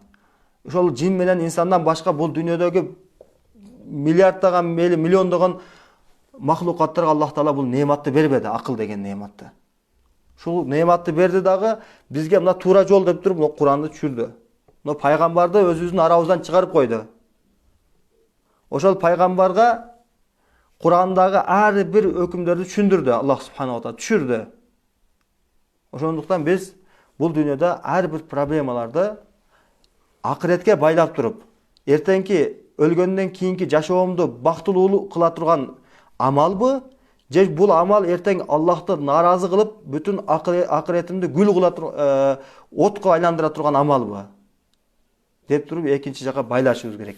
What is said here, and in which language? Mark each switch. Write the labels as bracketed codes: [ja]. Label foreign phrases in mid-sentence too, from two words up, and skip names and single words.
[ky] Ошол жин менен инсандан башка бул дүйнөдөгү миллиарддаган, миллиондогон махлукаттарга Аллах Таала бул неаматты бербеди, акыл деген неаматты. Ушул неаматты берди дагы бизге мына туура жол деп туруп Куранды түшүрдү. Пайгамбарды өзүбүздүн арабыздан чыгарып койду. Ошол пайгамбарга Курандагы ар бир өкүмдөрдү түшүндүрдү, [ar] الله سبحانه وتعالى [ky] түшүрдү. Ошондуктан биз бул дүйнөдө ар бир проблемаларды акыретке байлап туруп, эртеңки өлгөндөн кийинки жашоомду бактылуу кыла турган амалбы, же бул амал эртең Аллахты нааразы кылып, бүтүн акыретимди гүл кыла отко айландыра турган амалбы деп туруп экинчи жака байлашыбыз керек.